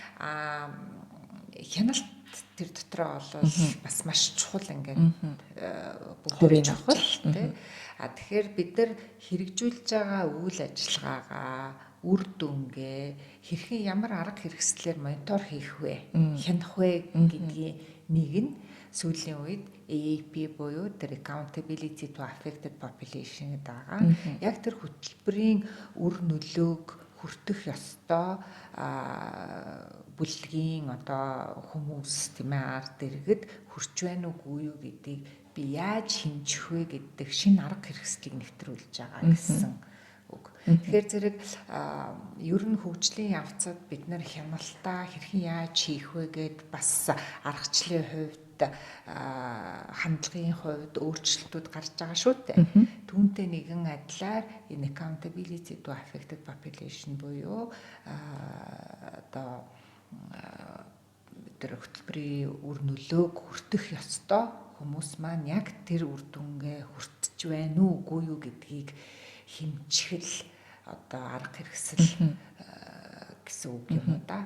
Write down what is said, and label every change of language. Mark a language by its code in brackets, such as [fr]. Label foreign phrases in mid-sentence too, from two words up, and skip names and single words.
[mn] Хяналт тэр дотроо бол бас маш чухал ингээд бүгд чухал тийм. Тэгэхээр бид нар хэрэгжүүлж байгаа үйл ажиллагаагаа үр дүнгээ хэрхэн ямар арга хэрэгслээр монитор хийх вэ, хянах вэ гэдгийн нэг нь сүүлийн үед AAP буюу тэр [en] accountability to affected population [mn] гэдэг байгаа. Яг тэр хөтөлбөрийн үр нөлөөг хүртэх ёстой бүлгийн одоо хүмүүс тийм ээ ард иргэд хүрч байна уугүй юу гэдгийг би яаж хэмжих вэ гэдэг шинэ арга хэрэгслийг нэвтрүүлж байгаа гэсэн үг. Тэгэхээр зэрэг ер нь хөгжлийн явцад бид нар хяналтаа хэрхэн яаж хийх вэ гэд бас аргачлалын хувьд хандлагын хувьд өөрчлөлтүүд гарч байгаа шүү дээ. Түүнтэй нэгэн адилаар энэ [en] accountability to affected population [mn] буюу одоо тэр хөтөлбөрийн үр нөлөөг хүртэх ёстой хүмүүс маань яг тэр үр дүнгээ хүртэж байна уу үгүй юу гэдгийг хэмжихэл одоо арга хэрэгсэл гэсэн үг юм уу да.